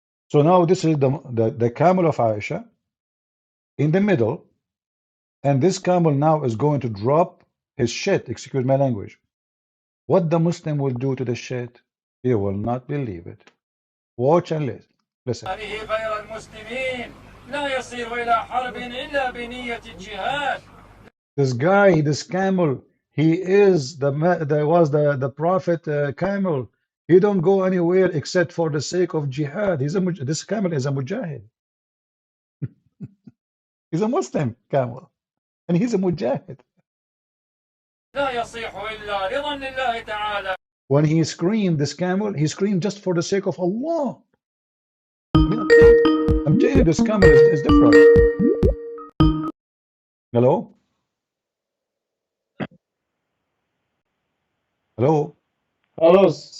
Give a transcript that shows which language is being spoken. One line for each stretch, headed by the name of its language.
English: So now this is the camel of Aisha in the middle, and this camel now is going to drop his shit, excuse my language. What the Muslim will do to the shit, he will not believe it. Watch and listen.
Arabic: غير المسلمين لا يصير إلى حرب إلا بنية الجهاد.
English: This guy, this camel, he is the prophet camel. He don't go anywhere except for the sake of jihad. This camel is a mujahid. He's a Muslim camel, and he's a mujahid.
Arabic: لا يصيح إلا رضا لله تعالى.
English: When he screamed, this camel, he screamed just for the sake of Allah. I'm telling you, this camel is different. Hello? Hello? Hello.